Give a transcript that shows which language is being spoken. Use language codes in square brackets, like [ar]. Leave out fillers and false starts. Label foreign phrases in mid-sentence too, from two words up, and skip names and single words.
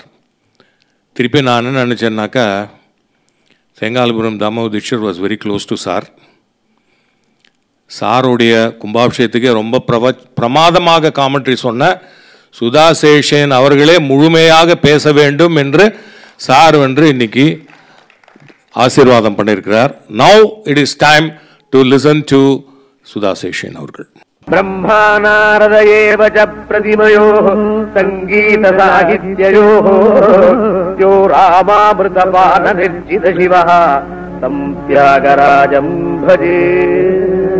[ta] திருப்பி நான் என்ன நினச்சேன்னாக்கா, செங்காலிபுரம் தாமோதர் தீட்சித் [en] was very close to [ta] சார். சாருடைய கும்பாபிஷேகத்துக்கே ரொம்ப பிரமாதமாக காமெண்ட்ரி சொன்ன சுதா சேஷன் அவர்களே முழுமையாக பேச வேண்டும் என்று சார் என்று இன்னைக்கு ஆசீர்வாதம் பண்ணியிருக்கிறார். [en] now it is time to listen to Sudha Seshan அவர்கள். [sa] ब्रह्मानारदयेव च प्रतिमयोः सङ्गीतसाहित्ययोः यो रामामृतपाननिर्जितशिवः तं त्यागराजं भजे.